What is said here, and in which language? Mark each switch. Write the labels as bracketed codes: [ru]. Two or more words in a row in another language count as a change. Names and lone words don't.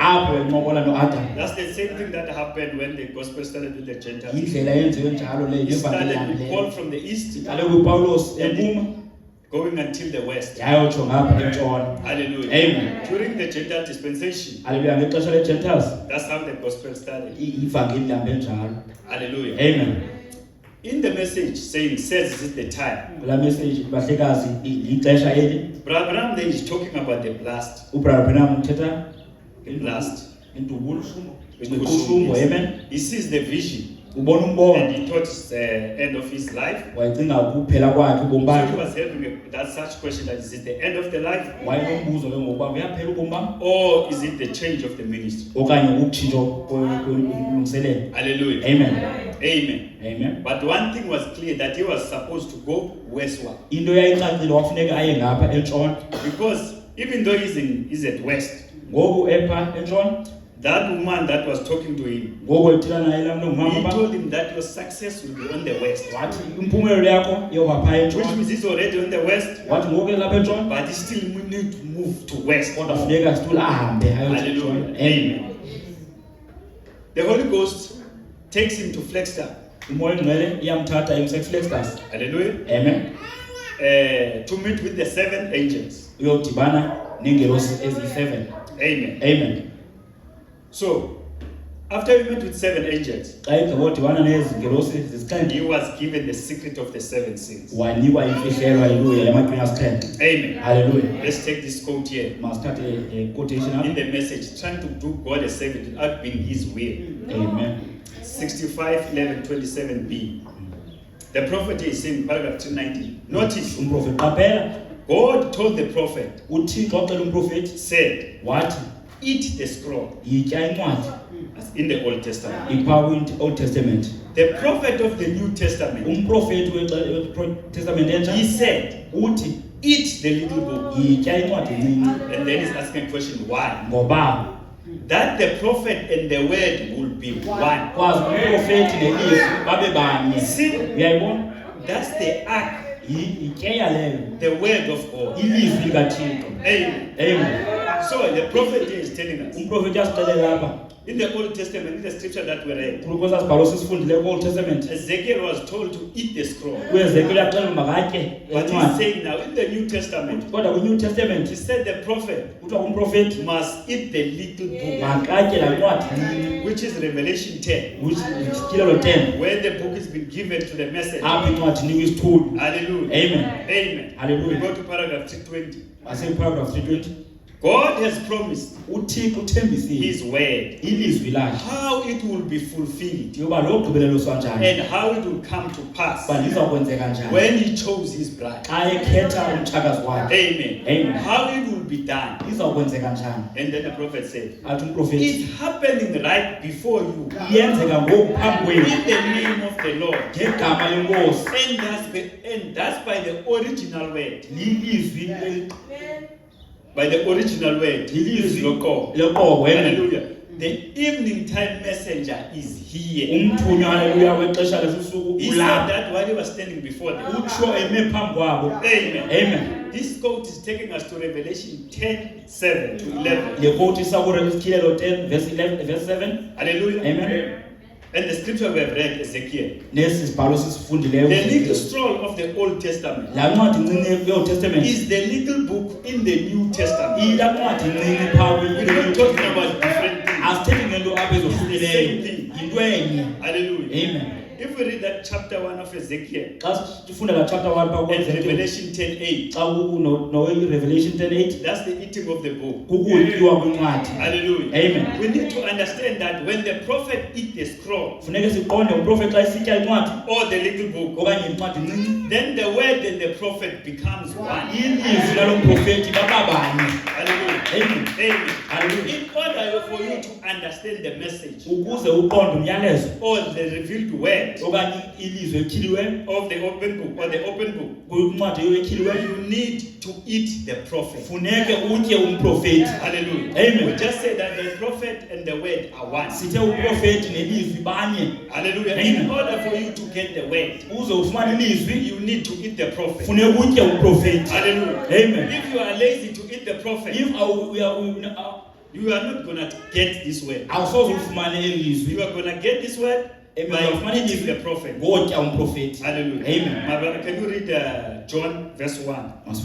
[xh] apho encokola noAdam. [en] That's the same thing that happened when the gospel started with the Gentiles. [xh] Indlela yenziwe njalo leyo [en] It started [xh] nevangeli [en] with Paul [xh] leyo. [en] from the east, [xh] Iqale kuPawulos empuma [en] going until the west. [xh] yayotsho ngapha entshona. [en] Hallelujah. Amen. During the Gentile dispensation, [xh] Haleluya. Ngexesha leGentiles [en] that's how the gospel started. [xh] ivangeli lihambe njalo. [en] Hallelujah. Amen. In the message saying, says this is the time. [xh] Kula message bahlekazi ixesha eli [en] Brother Branham then is talking about the blast. [xh] uBrother Branham uthetha [en] Blast. [xh] into ubuhlungu. Amen. [en] He sees the vision [xh] Ubona [en] and [xh] umbono [en] he thought it's the end of his life. [xh] wayecinga ukuphela kwakhe ubomi [en] So he [xh] bakhe. [en] was having that such question, that is it the end of the life, [xh] Wayenombuzo ke ngokuba uyaphela ubomi bam [en] or is it the change of the ministry? [xh] okanye ukutshintsho kulungiselelo. [en] Hallelujah. Amen. Amen. Amen. But one thing was clear, that he was supposed to go westward, [xh] Into yayicacile wafuneka aye ngapha entshona. [en] because even though he's at west, [xh] Ngoku epha entshona, [en] that woman that was talking to him, [xh] ngoku ethila naye laa mntu [en] he [xh] ngumama [en] told him that your success will be on the west, [xh] wathi impumelelo yakho yoba phaa [en] which [xh] entshona. [en] means he's already on the west, [xh] Wathi ngoku lapha entshona [en] but he still need to move to west. [xh] kodwa funeka situl ahambe [en] Hallelujah. [xh] ayotshona. Amen. [en] The Holy Ghost takes him to Flagstaff. [xh] Umoya Oyingcwele iyamthatha imse kuFlagstaff. [en] Hallelujah. Amen. To meet with the 7 angels. [xh] Uyodibana neengelosi eziyi-7. Amen. Amen. [en] So, after he met with 7 angels, [xh] Xa egqibodibana nezi ngelosi zisixhenxe he was given the secret of the 7 seals. wanikwa imfihlelo, haleluya, yamaqhinga asixhenxe. Amen. Haleluya. [en] Let's take this quote here. [xh] Masithathe quotation [en] In [xh] apha. [en] the message, trying to do God a service without being his will. Amen. 65:11-27b. The prophet is saying, paragraph 290. Notice, [xh] Umprofeti qaphela, [en] God told the prophet, [xh] uThixo waxela umprofeti [en] said, [xh] wathi [en] eat the scroll, [xh] yitya incwadi [en] as in the Old Testament. [xh] iphaa kwi- [en] Old Testament. The prophet of the New Testament, [xh] Umprofeti weTestament entsha [en] he said, [xh] uthi [en] eat the little book. [xh] yitya incwadi encinci. [en] And then he's asking a question, why? [xh] Ngoba [en] That the prophet and the word will be one. [xh] kwazi umprofeti nelizwi babe banye. [en] See, [xh] Uyayibona? [en] that's the ark, [xh] Yityeya leyo, [en] the word of God. [xh] ilizwi likaThixo. Amen. Amen. [en] So the prophet here is telling us, [xh] Umprofeti uyasixelela apha [en] in the Old Testament, in the scripture that we read, [xh] kwesa sibhalo sisifundileyo kwi- [en] Old Testament, Ezekiel was told to eat the scroll. [xh] uEzekiel uyaxelelwa makatye [en] But he's [xh] incwadi. [en] saying now, in the New Testament, [xh] Kodwa kwi- [en] New Testament he said the prophet [xh] kuthiwa umprofeti [en] must eat the little book, [xh] makatye laa ncwadi encinci, [en] which is Revelation 10, [xh] Tyhilelo 10, [en] where the book has been given to the messenger. [xh] apho incwadi inikwa isithunywa. [en] Hallelujah. Amen. Amen. Hallelujah. We go to paragraph 320. [xh] Waseparagraph 320, [en] God has promised [xh] uThixo uthembisile [en] his word, [xh] ilizwi lakhe [en] how it will be fulfilled, [xh] yoba lo gqibeleliswa njani, [en] and how it will come to pass [xh] uba liza kwenzeka njani [en] when he chose his bride. [xh] xa ekhetha umtshakazi wakhe. Amen. Amen. [en] How it will be done. [xh] Iza kwenzeka njani? [en] And then the prophet said, [xh] Athi umprofeti [en] it's happening right before you, [xh] iyenzeka ngoku phambi [en] in [xh] kwenu [en] the name of the Lord. [xh] ngegama lenkosi. [en] And that's by the original word. [xh] Lilizwi [en] By the original word. [xh] lilizwi Loko. leqoko. Amen. Hallelujah. [en] The evening time messenger is here. [xh] Umthunywa, haleluya, wexesha lesusuku [en] He said [xh] ulapha. [en] that while he was standing before them. [xh] Utsho eme phambi kwabo. Amen. Amen. [en] This quote is taking us to Revelation 10:7-11. [xh] Le quote isa kuThilelo 10 [en] verse 11 verse 7. Hallelujah. Amen. And the scripture we have read, Ezekiel. [xh] Nesi sibhalo sisifundileyo. [en] The little scroll of the Old Testament [xh] Laa ncwadi incinci ye- [en] Old Testament is the little book in the New Testament. [xh] ilaa ncwadi incinci phaa [en] We're not talking about different things. [xh] asithethi ngento apha ezohlukileyo, yinto enye. [en] Hallelujah. Amen. If we read that chapter 1 of Ezekiel [xh] Xa sifunda la chapter 1 phaa [en] and [xh] kwa-Ezekiel, [en] Revelation 10:8, [xh] xa Revelation 10:8 [en] that's the eating of the book. [xh] kukutyiwa kwincwadi. [en] Hallelujah. Amen. We need to understand that when the prophet eat the scroll [xh] Funeke siqonde umprofeti xa isitya incwadi [en] or the little book, [xh] okanye incwadi incinci, [en] then the word and the prophet becomes one. [xh] ilizwi lalo mprofeti bababanye. [en] Hallelujah. Amen. Amen. Hallelujah. In order for you to understand the message [xh] Ukuze uqonde umyalezo [en] or the revealed word [xh] okanye ilizwi etyhiliweyo [en] of the open book or the open book, [xh] kwincwadi etyhiliweyo, [en] you need to eat the prophet. [xh] funeke utye umprofeti. [en] Hallelujah. Amen. We just say that the prophet and the word are one. [xh] Sithe umprofeti nelizwi banye. [en] Hallelujah. Amen. In order for you to get the word, [xh] Uze ufumane ilizwi [en] you need to eat the prophet. [xh] funeka utye umprofeti. [en] Hallelujah. Amen. If you are lazy to eat the prophet, If you are not going to get this word. [xh] awusoze ulifumane eli lizwi, [en] You are going to get this word Amen. by eating the prophet. [xh] ngotya umprofeti. [en] Hallelujah. Amen. My brother, can you read John verse 1? [xh] Mas-